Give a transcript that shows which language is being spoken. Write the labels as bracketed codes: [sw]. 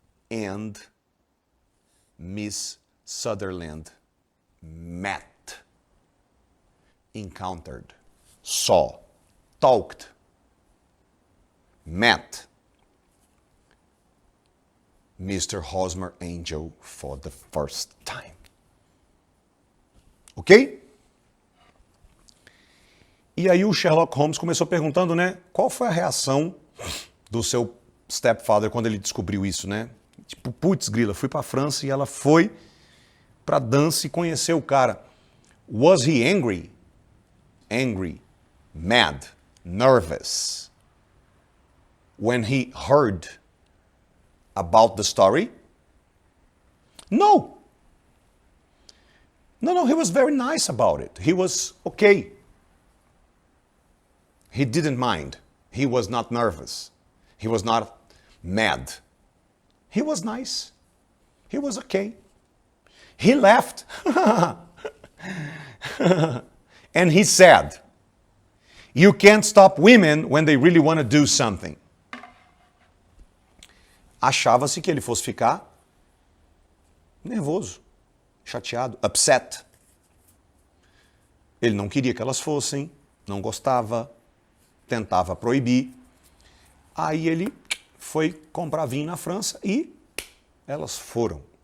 [en] And Miss Sutherland met, encountered, saw, talked, met Mr. Hosmer Angel for the first time. Ok? [pt] E aí o Sherlock Holmes começou perguntando, né? Qual foi a reação do seu stepfather quando ele descobriu isso, né? Tipo, putz, grila, fui pra França e ela foi pra dança e conheceu o cara. [en] Was he angry? Angry, mad, nervous when he heard about the story? No. No, he was very nice about it. He was okay. He didn't mind. He was not nervous. He was not mad. He was nice. He was okay. He laughed. And he said, you can't stop women when they really want to do something. [pt] Achava-se que ele fosse ficar nervoso, chateado, upset. Ele não queria que elas fossem, não gostava, tentava proibir. Aí ele foi comprar vinho na França e elas foram.